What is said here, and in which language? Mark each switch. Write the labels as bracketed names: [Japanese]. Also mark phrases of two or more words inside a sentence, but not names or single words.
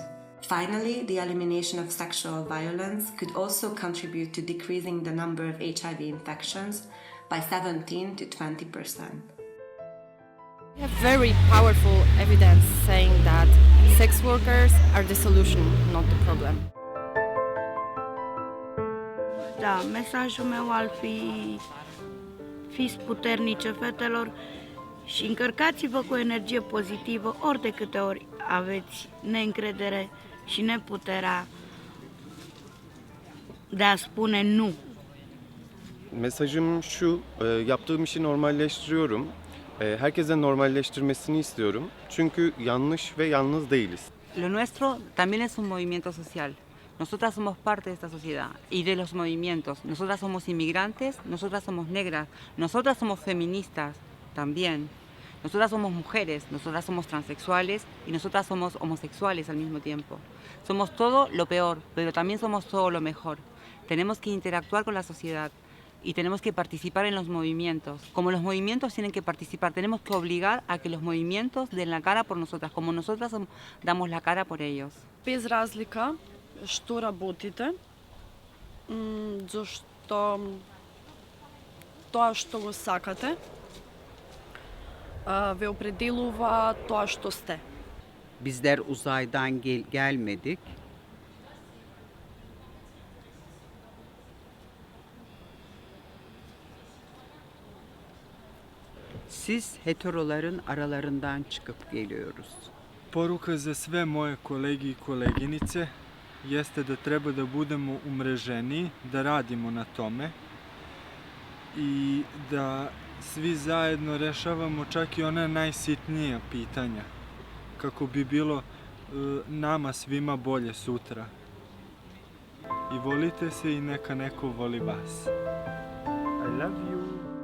[English] Finally, the elimination of sexual violence could also contribute to decreasing the number of HIV infections by 17 to 20%. We have very powerful evidence saying that sex workers are the solution, not the problem. [Romanian] Da, mesajul meu ar fi: fiți puternice, fetelor, și încărcați-vă cu energie pozitivă ori de câte ori aveți neîncredere și neputerea de a spune nu. [Turkish] Mesajım şu, yaptığım işi normalleştiriyorum. Herkese normalleştirmesini istiyorum. Çünkü yanlış ve yalnız değiliz. [Spanish] Lo nuestro también es un movimiento social. Nosotras somos parte de esta sociedad y de los movimientos. Nosotras somos inmigrantes, nosotras somos negras, nosotras somos feministas también. Nosotras somos mujeres, nosotras somos transexuales y nosotras somos homosexuales al mismo tiempo. Somos todo lo peor, pero también somos todo lo mejor. Tenemos que interactuar con la sociedad y tenemos que participar en los movimientos. Como los movimientos tienen que participar, tenemos que obligar a que los movimientos den la cara por nosotras, como nosotras damos la cara por ellos. [Macedonian] Без разлика што работите, зашто тоа што го сакате ve opredelува тоа што сте. [Turkish] Bizler uzaydan gelmedik. Siz heteroların aralarından çıkıp geliyoruz. [Serbian] Poruka za sve moje kolege i koleginice jeste da treba da budemo umreženiji, da radimo na tome i da svi zajedno rešavamo čak i ona najsitnija pitanja kako bi bilo nama svima bolje sutra. i volite se i neka neko voli vas. [English] I love you!